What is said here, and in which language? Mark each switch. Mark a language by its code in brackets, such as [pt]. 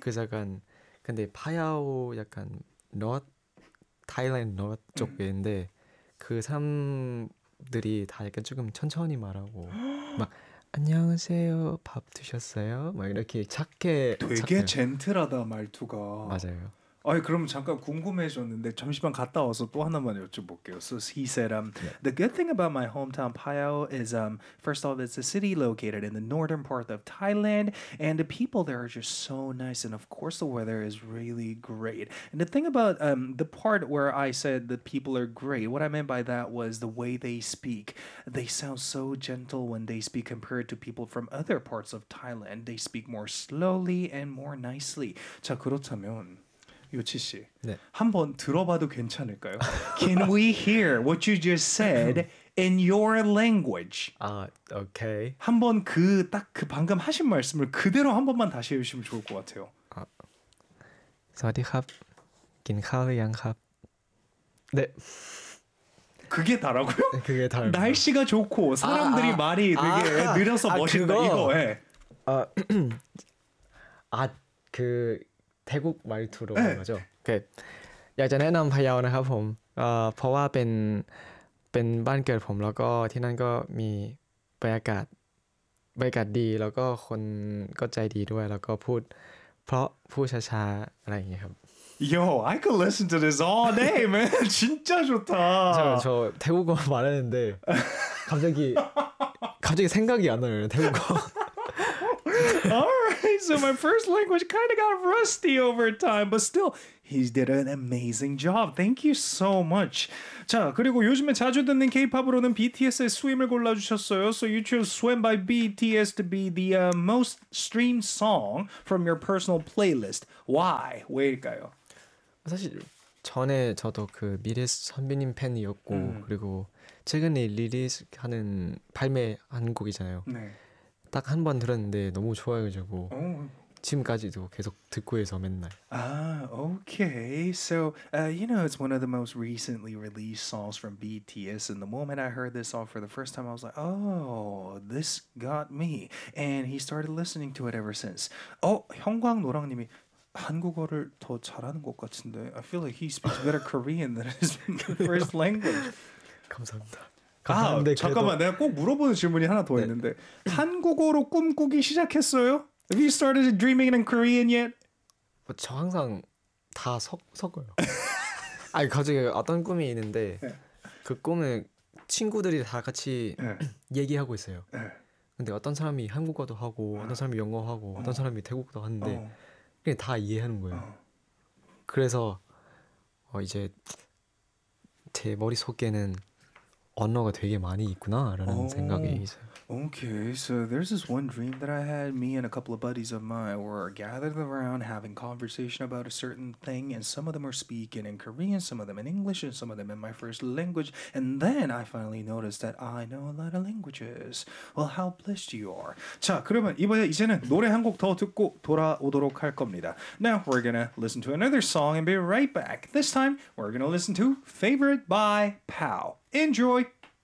[ko] 그래서 약간 근데 파야오 약간 타일랜드 노트 쪽인데 그 사람들이 다 약간 조금 천천히 말하고 막 안녕하세요 밥 드셨어요? 막 이렇게 착해 되게 착해요. 젠틀하다 말투가 맞아요. 아, 그럼 잠깐 궁금해졌는데 잠시만 갔다 와서 또 하나만 여쭤볼게요. [en] So he said, the good thing about my hometown Payao is, first of all, it's a city located in the northern part of Thailand, and the people there are just so nice, and of course the weather is really great. And the thing about the part where I said the people are great, what I meant by that was the way they speak. They sound so gentle when they speak compared to people from other parts of Thailand. They speak more slowly and more nicely. [ko] 자, 그렇다면 요치 씨, 네. 한번 들어봐도 괜찮을까요? [en] Can we hear what you just said in your language? [ko] 아, 오케이. 한번 그 딱 그 방금 하신 말씀을 그대로 한 번만 다시 해주시면 좋을 것 같아요. 아, [th] 사디캅, 긴카우 양캅. 네. [ko] 그게 다라고요? 그게 다. 날씨가 좋고 사람들이 말이 되게 느려서 멋있다 이거에. 아, 아 그. 태국 말투로 하는 거죠. 예전에는 파야오는 하품 보아 벤 반결 품 그리고 티난거 미 바야갓 디 그리고 혼 거짜이 디 두에 그리고 푸드 프로 푸샤샤 라잉이 하품. [en] Yo, I could listen to this all day, man. [ko] 진짜 좋다. 저 태국어 말했는데 갑자기 생각이 안 나요. 태국어. [en] Alright. So my first language kind of got rusty over time, but still, he did an amazing job. Thank you so much. [ko] 자, 그리고 요즘에 자주 듣는 K-pop으로는 BTS의 Swim을 골라주셨어요. [en] So you chose Swim by BTS to be the most streamed song from your personal playlist. Why? [ko] 왜일까요? 사실 전에 저도 그 미래스 선배님 팬이었고 그리고 최근에 리리스하는 발매한 곡이잖아요. 네. 딱 한 번 들었는데 너무 좋아해가지고 지금까지도 계속 듣고 해서 맨날. [en] Okay. So, you know, it's one of the most recently released songs from BTS. And the moment I heard this song for the first time, I was like, oh, this got me. And he started listening to it ever since. [ko] Oh, 형광노랑님이 한국어를 더 잘하는 것 같은데. [en] I feel like he speaks better Korean than his first language. [ko] 감사합니다. 아 잠깐만 그래도... 내가 꼭 물어보는 질문이 하나 더 네. 있는데 한국어로 꿈꾸기 시작했어요? [en] Have you started dreaming in Korean yet? [ko] 뭐, 저 항상 다 섞어요. 아니 갑자기 어떤 꿈이 있는데 네. 그 꿈을 친구들이 다 같이 네. 얘기하고 있어요. 네. 근데 어떤 사람이 한국어도 하고 어떤 사람이 영어 하고 어떤 사람이 태국어도 하는데 그냥 다 이해하는 거예요. 그래서 이제 제 머릿속에는 언어가 되게 많이 있구나라는 생각이 있어요. [en] Okay, so there's this one dream that I had. Me and a couple of buddies of mine were gathered around having conversation about a certain thing, and some of them are speaking in Korean, some of them in English, and some of them in my first language. And then I finally noticed that I know a lot of languages. Well, how blessed you are. [ko] 자, 그러면 이번에 이제는 노래 한 곡 더 듣고 돌아오도록 할 겁니다. [en] Now we're gonna listen to another song and be right back. This time we're gonna listen to Favorite by Pow. Enjoy!